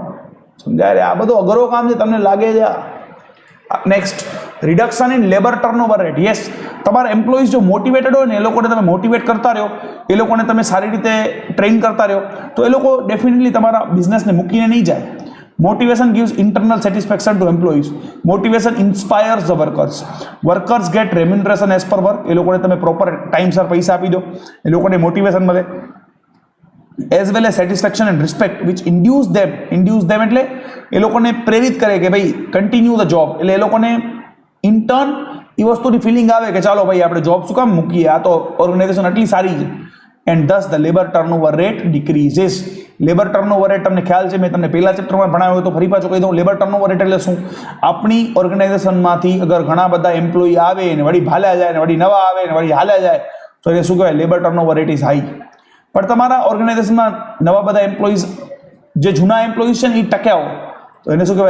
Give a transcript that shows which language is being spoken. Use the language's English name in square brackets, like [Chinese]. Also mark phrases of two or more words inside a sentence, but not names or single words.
[Gujarati] સમજાય રે? આ બધું અઘરો કામ છે, તમને લાગે છે. [English] Next, reduction in labor turnover rate. [Gujarati] યસ, તમારા એમ્પ્લોઈઝ જો મોટિવેટેડ હોય ને, એ લોકોને તમે મોટિવેટ કરતા રહો, એ લોકોને તમે સારી રીતે ટ્રેન કરતા રહો, તો એ લોકો ડેફિનેટલી તમારા બિઝનેસને મૂકીને નહીં જાય. [English] Motivation gives internal satisfaction to employees. Motivation inspires the workers. Workers get remuneration as per work. [Gujarati] એ લોકોને તમે પ્રોપર ટાઈમસર પૈસા આપી દો, એ લોકોને મોટિવેશન મળે. [English] As well as satisfaction and respect which induce them [Gujarati] એટલે એ લોકોને પ્રેરિત કરે કે ભાઈ [English] continue the job. [Gujarati] એટલે એ લોકોને [English] in turn [Gujarati] એ વસ્તુની ફિલિંગ આવે કે ચાલો ભાઈ આપણે જોબ શું કામ મૂકીએ, આ તો ઓર્ગેનાઇઝેશન આટલી સારી છે. [English] એન્ડ thus the labor turnover rate decreases. labor turnover rate [Gujarati] તમને ખ્યાલ છે, મેં તમને પહેલા ચેપ્ટરમાં ભણાવ્યો તો ફરી પાછું કહી દઉં. [English] labor turnover rate [Gujarati] એટલે શું? આપણી ઓર્ગેનાઇઝેશનમાંથી અગર ઘણા બધા એમ્પ્લોયી આવે ને વળી ભાલ્યા જાય ને વળી નવા આવે ને વળી હાલ્યા જાય તો એને શું કહેવાય? [English] Labor turnover rate is high. [Gujarati] પણ તમારા ઓર્ગેનાઇઝેશનમાં નવા બધા એમ્પ્લોઈઝ, જે જૂના એમ્પ્લોઈઝ છે ને એ ટક્યા હોય તો એને શું કહેવાય?